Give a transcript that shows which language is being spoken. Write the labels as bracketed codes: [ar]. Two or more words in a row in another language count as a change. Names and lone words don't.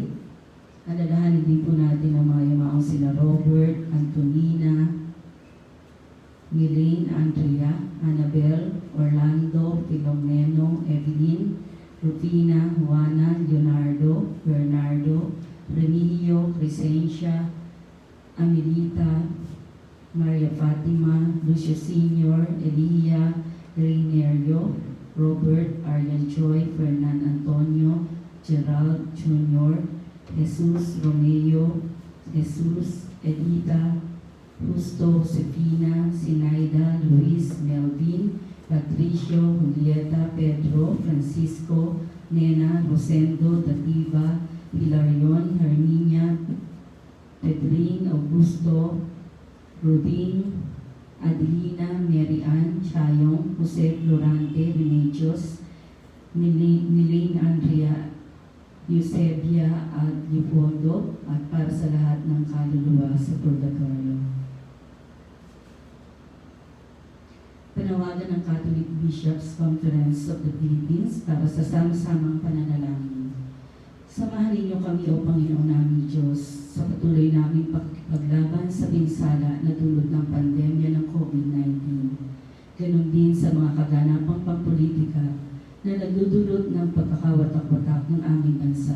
[tl] Alalahanin din po natin ang mga yumaong sila Robert, Antonina, Milaine, Andrea, Annabel, Orlando, Filomeno, Evelyn, Rufina, Juana, Leonardo, Bernardo, Remigio, Crescencia, Amelita, Maria Fatima, Lucio Sr., Elia, Reinerio, Robert, Aryan Joy, Fernan Antonio, Gerald Jr., Jesus Romeo, Jesus Edita, Justo Josefina, Sinaida, Luis, Melvin, Patricio, Julieta, Pedro, Francisco, Nena, Rosendo, Dativa, Hilarion, Herminia, Pedrin, Augusto, Rudin, Adelina, Mary Ann, Chayong, Jose Florante, Remedios, Milaine Andrea, Eusebia at Leopoldo, at para sa lahat ng kaluluwa sa Purgatorio. Panawagan ng Catholic Bishops' Conference of the Philippines para sa sama-samang pananalangin. Samahan ninyo kami, O Panginoon namin Diyos, sa patuloy naming paglaban sa pinsala na dulot ng pandemya ng COVID-19. Ganon din sa mga kaganapang pampolitika na nagdudulot ng pagkakawatak-watak ng aming bansa.